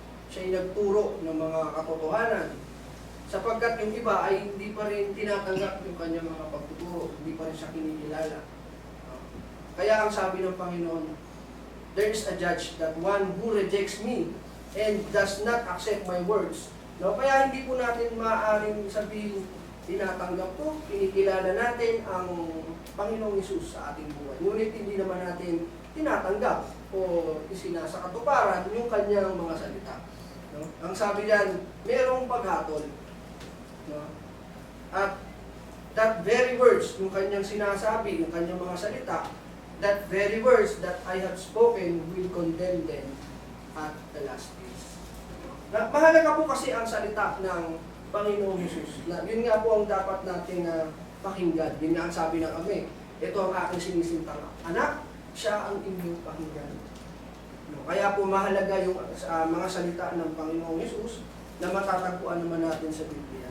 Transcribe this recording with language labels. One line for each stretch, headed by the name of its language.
Filipino: Siya ay nagturo ng mga katotohanan. Sapagkat yung iba ay hindi pa rin tinatanggap yung kanyang mga pagtuturo, hindi pa rin siya kinikilala. Kaya ang sabi ng Panginoon,
English: there is a judge, that one who rejects me and does not accept my words.
Filipino: No? Kaya hindi po natin maaaring sabihin, tinatanggap ko, kinikilala natin ang Panginoong Hesus sa ating buhay. Ngunit hindi naman natin tinatanggap o isinasakatuparan yung kanyang mga salita. No? Ang sabi diyan, merong paghatol. No?
English: At that very words,
Filipino: yung kanyang sinasabi, yung kanyang mga salita,
English: that very words that I have spoken will condemn them at the last days.
Filipino: Mahalaga po kasi ang salita ng Panginoong Hesus. Yun nga po ang dapat nating pakinggan. Yun nga ang sabi ng Ama. Ito ang aking sinisintang anak, siya ang inyong pakinggan. No, kaya po mahalaga yung mga salita ng Panginoong Hesus na matatagpuan naman natin sa Biblia.